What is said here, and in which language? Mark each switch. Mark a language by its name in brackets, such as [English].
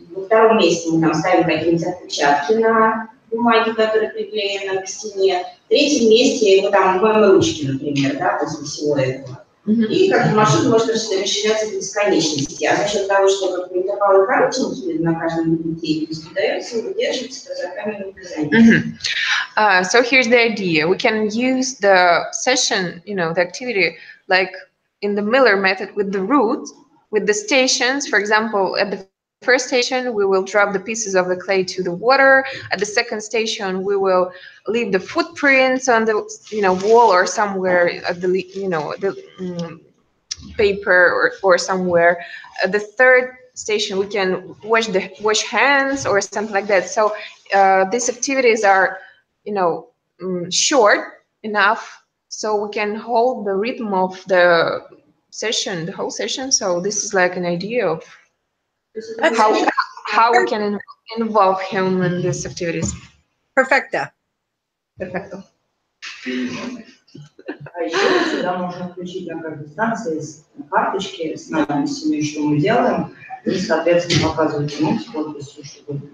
[Russian] Во втором месте мы там ставим какие-нибудь отпечатки на бумаги, которые приклеены к стене. В третьем месте мы там моем ручки, например, да, после всего этого. И как маршрут может расширяться до бесконечности. А за счет того, что как интервалы коротенькие на каждом деятельности дается, выдерживается до заканчивания занятия. [English] So here's the idea. We can use the session, you know, the activity, like in the Miller method with the route, with the stations. For example, at the first station, we will drop the pieces of the clay to the water. At the second station, we will leave the footprints on the, you know, wall or somewhere at the, you know, the paper or somewhere. At the third station, we can wash hands or something like that. So these activities are, you know, short enough so we can hold the rhythm of the session, the whole session. So this is like an idea of how we can involve him in these activities. [Spanish] Perfecto. Perfecto. [Russian] А еще сюда можно включить на каждой станции карточки с надписями, что мы делаем, и, соответственно, показывать ему с подписью, что